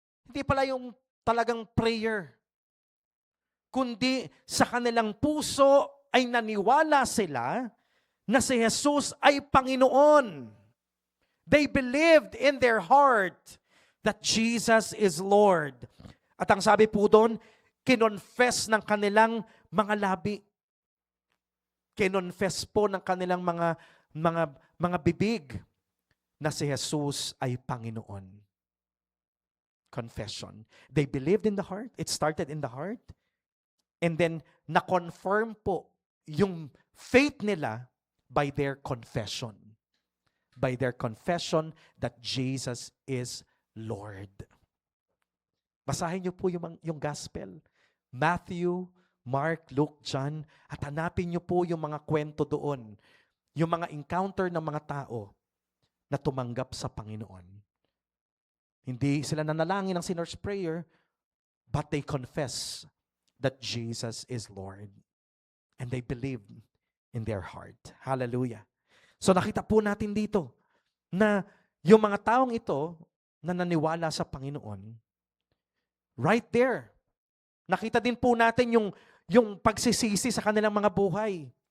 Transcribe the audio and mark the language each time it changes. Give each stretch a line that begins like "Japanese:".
Filipino: Hindi pala yung talagang prayer, kundi sa kanilang puso ay naniwala sila na si Jesus ay Panginoon.
English: They believed in their heart that Jesus is Lord.
Filipino: At ang sabi po doon, kinonfess ng kanilang mga labi. Kinonfess po ng kanilang mga bibig na si Jesus ay Panginoon.
English: Confession. They believed in the heart. It started in the heart. And then,
Filipino: na-confirm po yung
English: faith nila by their confession. By their confession that Jesus is Lord.
Filipino: Basahin niyo po yung gospel. Matthew, Mark, Luke, John, at hanapin niyo po yung mga kwento doon. Yung mga encounter ng mga tao na tumanggap sa Panginoon. Hindi sila nanalangin ng sinner's prayer,
English: but they confess that Jesus is Lord. And they believe in their heart. Hallelujah.
Filipino: So nakita po natin dito na yung mga taong ito na naniwala sa Panginoon,
English: right there,
Filipino: nakita din po natin yung pagsisisi sa kanilang mga buhay.